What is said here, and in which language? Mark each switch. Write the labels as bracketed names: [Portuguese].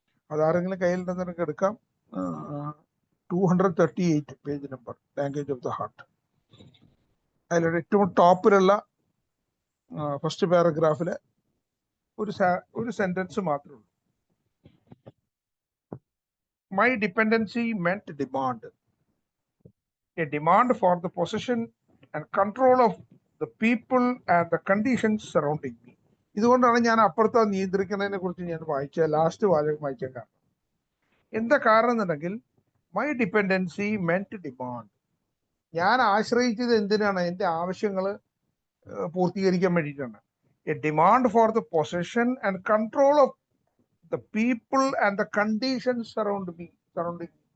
[Malayalam] അതാരെങ്കിലും കയ്യിലുണ്ടെന്ന് എനിക്ക് എടുക്കാം. 238 page number, language of the heart. അതിലൊരു ഏറ്റവും ടോപ്പിലുള്ള ഫസ്റ്റ് പാരഗ്രാഫില് ഒരു സെന്റൻസ് മാത്രമേ ഉള്ളൂ. [English] My dependency meant demand. A demand for the possession and control of the people and the conditions surrounding me. [Malayalam] ഇതുകൊണ്ടാണ് ഞാൻ അപ്പുറത്തെ നിയന്ത്രിക്കുന്നതിനെ കുറിച്ച് ഞാൻ വായിച്ച ലാസ്റ്റ് വാചകം വായിച്ച കാരണം. എന്താ കാരണം എന്നുണ്ടെങ്കിൽ, [English] My dependency മെന്റ് demand. [Malayalam] ഞാൻ ആശ്രയിച്ചത് എന്തിനാണ്? എൻ്റെ ആവശ്യങ്ങൾ പൂർത്തീകരിക്കാൻ വേണ്ടിയിട്ടാണ്. [English] A demand for the possession and control of the people and the conditions surrounding me.